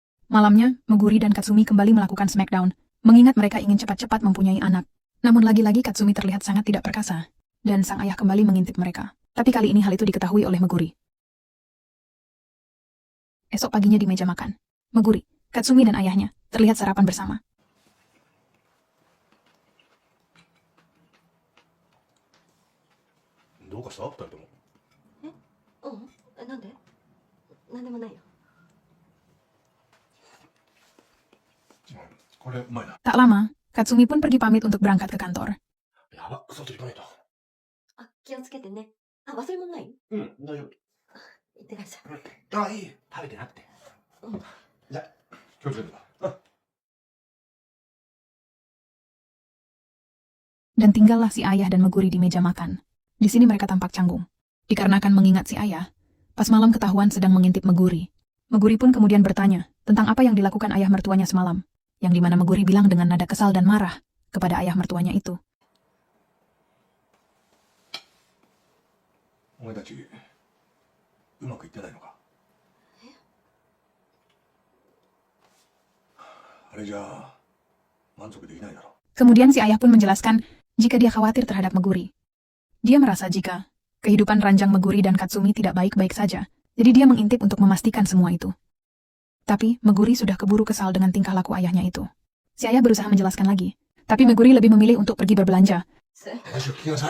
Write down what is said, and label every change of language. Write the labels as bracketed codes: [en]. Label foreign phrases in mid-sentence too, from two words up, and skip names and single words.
[id] Malamnya, Meguri dan Katsumi kembali melakukan smackdown, mengingat mereka ingin cepat-cepat mempunyai anak. Namun lagi-lagi Katsumi terlihat sangat tidak perkasa, dan sang ayah kembali mengintip mereka. Tapi kali ini hal itu diketahui oleh Meguri. Esok paginya di meja makan, Meguri, Katsumi dan ayahnya terlihat sarapan bersama. [ja] どうかした二人とも。なんで？なんでもないよ。これうまいな。 [id] Tak lama, Katsumi pun pergi pamit untuk berangkat ke kantor. [ja] やば、外行かないと。気をつけてね。忘れ物ない？うん、大丈夫。いってらっしゃい。あ、いい。食べてなくて。じゃ、気をつけてな。 [id] Dan tinggallah si ayah dan Meguri di meja makan. Di sini mereka tampak canggung. Dikarenakan mengingat si ayah, pas malam ketahuan sedang mengintip Meguri. Meguri pun kemudian bertanya tentang apa yang dilakukan ayah mertuanya semalam, yang dimana Meguri bilang dengan nada kesal dan marah kepada ayah mertuanya itu. [ja] お前たち、うまくいってないのか。あれじゃあ、満足できないだろ。 [id] Kemudian si ayah pun menjelaskan jika dia khawatir terhadap Meguri. Dia merasa jika kehidupan ranjang Meguri dan Katsumi tidak baik-baik saja, jadi dia mengintip untuk memastikan semua itu. Tapi Meguri sudah keburu kesal dengan tingkah laku ayahnya itu. Si ayah berusaha menjelaskan lagi, tapi Meguri lebih memilih untuk pergi berbelanja. [ja] 話を聞きなさい。